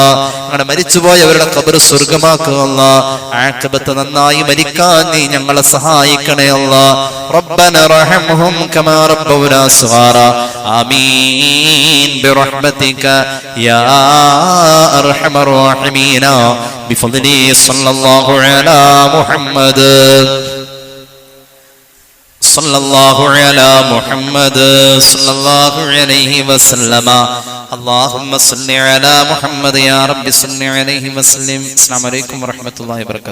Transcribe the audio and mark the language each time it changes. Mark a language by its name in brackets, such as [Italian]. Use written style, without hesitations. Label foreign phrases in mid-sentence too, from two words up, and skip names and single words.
[Malayalam] ഞങ്ങളുടെ മരിച്ചുപോയവരുടെ ഖബർ സ്വർഗമാക്കുക അല്ലാഹ് ആഖിബത്ത് നന്നായി മരിക്കാൻ നീ ഞങ്ങളെ സഹായിക്കണേ അല്ലാഹ് [Arabic] ربنا ارحمهم كما ربونا صغارا آمين برحمتك يا أرحم الراحمين بفضل صلى الله على محمد صلى الله على محمد صلى الله عليه وسلم اللهم صل على محمد يا رب صل عليه وسلم. السلام عليكم ورحمة الله وبركاته.